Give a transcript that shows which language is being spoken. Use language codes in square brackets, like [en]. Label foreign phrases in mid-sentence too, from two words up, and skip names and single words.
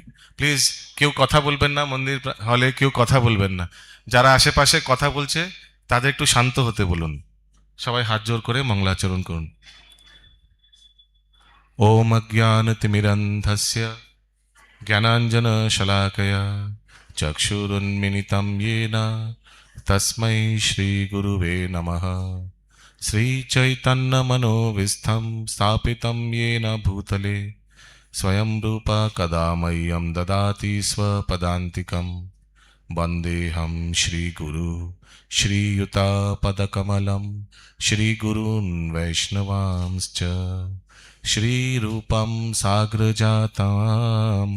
[bn] প্লিজ কেউ কথা বলবেন না, মন্দির হলে কেউ কথা বলবেন না। যারা আশেপাশে কথা বলছে তাদের একটু শান্ত হতে বলুন। সবাই হাত জোর করে মঙ্গলাচরণ করুন। [sa] ওম অজ্ঞানতিমিরন্ধস্য জ্ঞানাঞ্জনশলাকয়া চক্ষুरुन्मिलितं येन तस्मै श्रीगुरुवे नमः। श्रीचैतन्यमनोविस्थं स्थापितं येन भूतले स्वयं रूपा कदा मह्यं ददाति स्वपदान्तिकं। वन्देऽहं श्रीगुरु श्रीयुतापदकमलं श्रीगुरून् वैष्णवांश्च श्रीरूपं साग्रजातां